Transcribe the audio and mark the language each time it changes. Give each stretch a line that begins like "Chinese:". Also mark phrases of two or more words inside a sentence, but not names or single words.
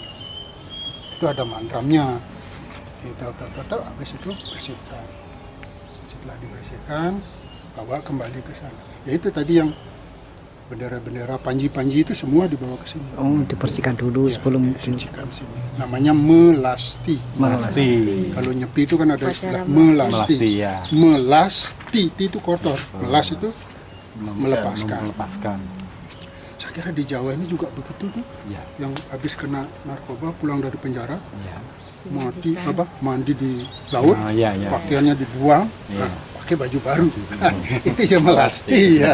Indonesian: Itu ada mantramnya. Habis itu bersihkan. Setelah dibersihkan, bawa kembali ke sana. Ya itu tadi yang bendera-bendera, panji-panji itu semua dibawa ke sini. Oh, dibersihkan dulu Ya, sebelum disucikan sini. Namanya melasti. Melasti. Kalau nyepi itu kan ada istilah melasti. Melasti ya. Melasti itu kotor. Melas itu melepaskan. Melepaskan. Saya kira di Jawa ini juga begitu tuh. Ya. Yang habis kena narkoba pulang dari penjara, Ya. mandi di laut, Ya. pakaiannya dibuang, Ya. pakai baju baru. Itu ya melasti ya.